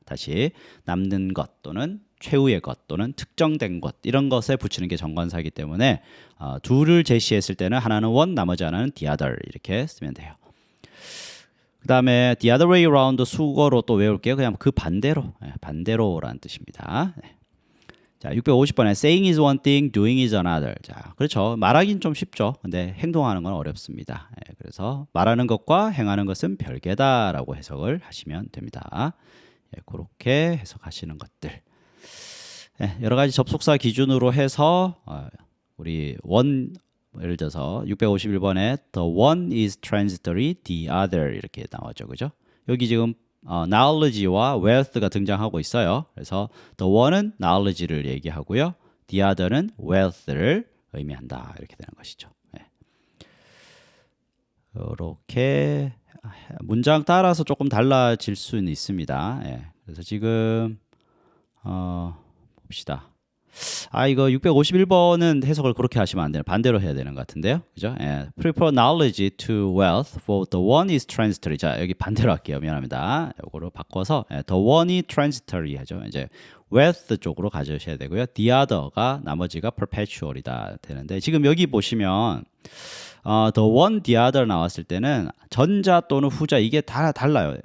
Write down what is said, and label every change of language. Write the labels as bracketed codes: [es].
[ko] 다시 남는 것 또는 최후의 것 또는 특정된 것 이런 것에 붙이는 게 정관사이기 때문에 둘을 제시했을 때는 하나는 one, 나머지 하나는 the other 이렇게 쓰면 돼요. 그 다음에 [en] the other way around [ko] 수거로 또 외울게요. 그냥 그 반대로, 반대로라는 뜻입니다. 자, 650번에 [en] saying is one thing, doing is another. [ko] 자, 그렇죠. 말하긴 좀 쉽죠. 근데 행동하는 건 어렵습니다. 그래서 말하는 것과 행하는 것은 별개다라고 해석을 하시면 됩니다. 그렇게 해석하시는 것들. 여러 가지 접속사 기준으로 해서 우리 one 예를 들어서 651번에 [en] the one is transitory, the other [ko] 이렇게 나왔죠, 그죠? 여기 지금 knowledge와 wealth가 등장하고 있어요. 그래서 the one은 knowledge를 얘기하고요, the other는 wealth를 의미한다 이렇게 되는 것이죠. 이렇게 문장 따라서 조금 달라질 수는 있습니다. 그래서 지금 봅시다. 이거 651번은 해석을 그렇게 하시면 안 돼요. 반대로 해야 되는 것 같은데요. 그죠? [en] Prefer knowledge to wealth for the one is transitory. [ko] 자, 여기 반대로 할게요. 미안합니다. 이거로 바꿔서 the one이 transitory 하죠. 이제 wealth 쪽으로 가져오셔야 되고요. the other가 나머지가 perpetual이다 되는데 지금 여기 보시면 the one, the other 나왔을 때는 전자 또는 후자 이게 다 달라요.